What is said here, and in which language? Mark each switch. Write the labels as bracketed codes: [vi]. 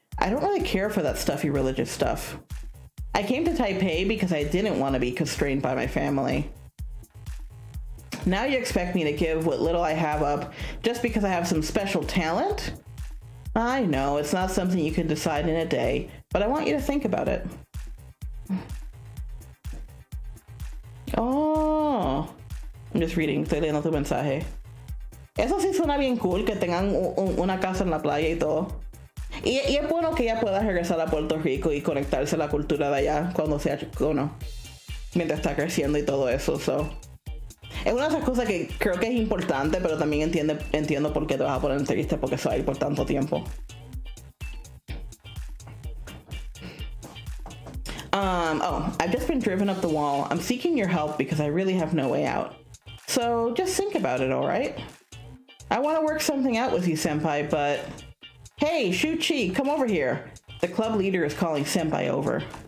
[en] I don't really care for that stuffy religious stuff. I came to Taipei because I didn't want to be constrained by my family. Now you expect me to give what little I have up just because I have some special talent? I know, it's not something you can decide in a day, but I want you to think about it. Oh, I'm just reading, [es] estoy leyendo tu mensaje. Eso sí suena bien cool, que tengan una casa en la playa y todo. Y es bueno que ella pueda regresar a Puerto Rico y conectarse a la cultura de allá cuando sea, mientras está creciendo y todo eso. So. Es una de esas cosas que creo que es importante, pero también entiendo por qué te vas a poner triste porque se va a ir por tanto tiempo. [en] I've just been driven up the wall. I'm seeking your help because I really have no way out. So just think about it, alright? I want to work something out with you, Senpai, but Hey, Shuchi, come over here. The club leader is calling Senpai over.